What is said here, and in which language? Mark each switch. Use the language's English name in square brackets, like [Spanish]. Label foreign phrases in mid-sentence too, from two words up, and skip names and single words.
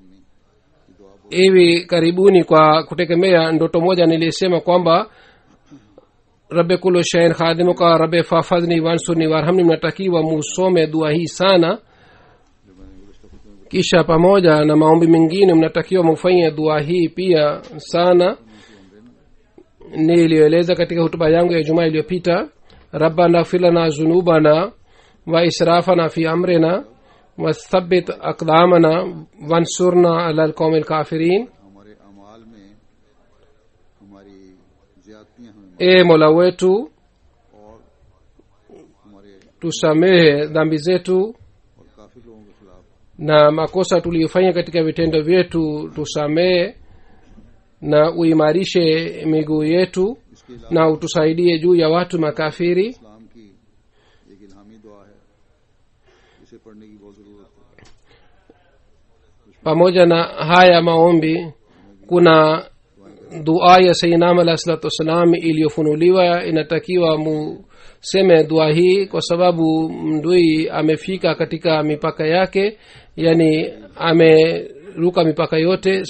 [Swahili] hivi karibuni kwa kutegemea ndoto moja nilisema kwamba [Arabic] رب كل شيء خادمك رب فاحفظني وانصرني وارحمني. [Swahili] mnatakiwa musome dua hii sana, kisha pamoja na maombi mengine mnatakiwa mufanye dua hii pia sana. nilieleza katika hutuba yangu ya Jumaa iliyopita, [Arabic] ربنا اغفر لنا ذنوبنا وإسرافنا في أمرنا وثبت أقدامنا وانصرنا على القوم الكافرين. [Urdu] ہمارے اعمال میں ہماری زیادتیاں ہمیں [Swahili] e mola wetu [Urdu] اور ہمارے [Swahili] tusamehe dhambi zetu [Urdu] اور کافر لوگوں کے خلاف [Swahili] na makosa tuliyofanya katika vitendo vyetu tusamehe, na uimarishe miguu yetu [Urdu] اس کے علاوہ [Swahili] na utusaidie juu ya watu makafiri. [Urdu] اسلام کی ایک الہامی دعا ہے، اسے پڑھنے کی بہت ضرورت ہے. [Swahili] pamoja na haya maombi kuna dua ya [Arabic] سيدنا عليه الصلاة والسلام [Swahili] iliyofunuliwa. inatakiwa museme dua hii kwa sababu mdui amefika katika mipaka yake, yani ameruka mipaka yote.